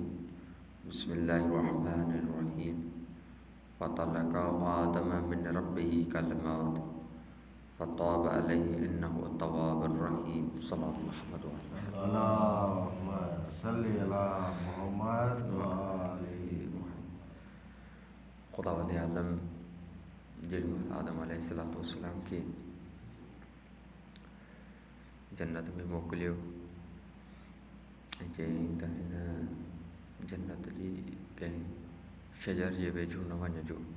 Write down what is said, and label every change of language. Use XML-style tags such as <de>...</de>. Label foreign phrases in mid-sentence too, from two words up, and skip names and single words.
<ar>بسم الله الرحمن الرحيم فتلقى آدم من ربه كلمات فتاب عليه إنه التواب الرحيم. صلى الله عليه وسلم.</ar> <sd>खुदावंद आलम जेॾीमहिल आदम अलैहिस्सलाम खे जन्नत में मोकिलियो ऐं चयईं त हिन जन्नत जी कंहिं शजर जे वेझो न वञिजो।</sd>